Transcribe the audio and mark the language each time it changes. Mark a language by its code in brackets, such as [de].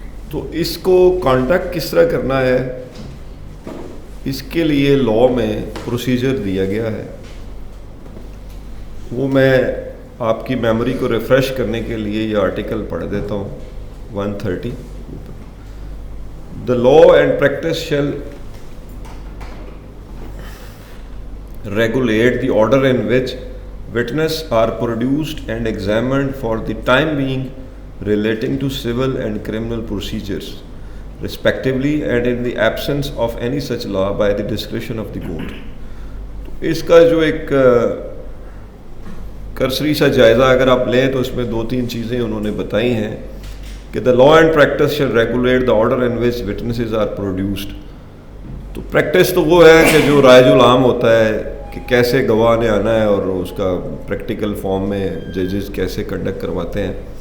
[ur] تو اس کو کانٹیکٹ کس طرح کرنا ہے, اس کے لیے لاء میں پروسیجر دیا گیا ہے. وہ میں آپ کی میموری کو ریفریش کرنے کے لیے یہ آرٹیکل پڑھ دیتا ہوں 130. [en] The law and practice shall regulate the order in which witnesses are produced and examined for the time being relating to civil and criminal procedures respectively, and in the absence of any such law by the discretion of the court. [ur] تو اس کا جو ایک کرسری سا جائزہ اگر آپ لیں تو اس میں 2-3 چیزیں انہوں نے بتائی ہیں کہ [en] the law and practice shall regulate the order in which witnesses are produced. [ur] تو پریکٹس تو وہ ہے کہ جو رائج العام ہوتا ہے کہ کیسے گواہ نے آنا ہے اور اس کا پریکٹیکل فارم میں ججز کیسے کنڈکٹ کرواتے ہیں.